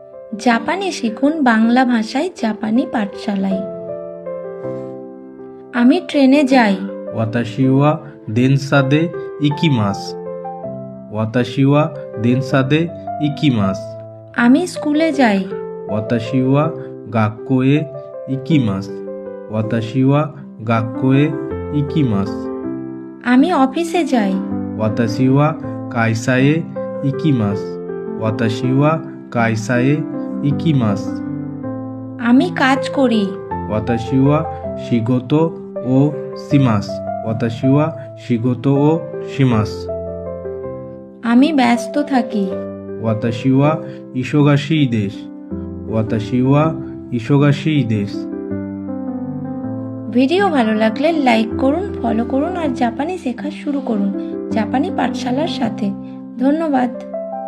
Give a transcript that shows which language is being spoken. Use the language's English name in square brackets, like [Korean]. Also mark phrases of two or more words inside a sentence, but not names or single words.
[Bangla] জাপানি শিখুন বাংলা ভাষায় জাপানি পাঠশালায়। আমি ট্রেনে যাই। [Japanese] 私は電車で行きます。私は電車で行きます。 [Bangla] আমি স্কুলে যাই। [Japanese] 私は学校へ行きます。私は学校へ行きます。 [Bangla] আমি অফিসে যাই। [Japanese] 私は会社へ行きます。私は会社へ行きます。 [Bangla] আমি কাজ করি। [Japanese] 私は仕事をします。私は仕事をします。 [Bangla] আমি ব্যস্ত থাকি। [Japanese] 私は忙しいです。私は忙しいです。 [Bangla] ভিডিও ভালো লাগলে লাইক করুন, ফলো করুন আর জাপানি শেখা শুরু করুন জাপানি পাঠশালার সাথে। ধন্যবাদ।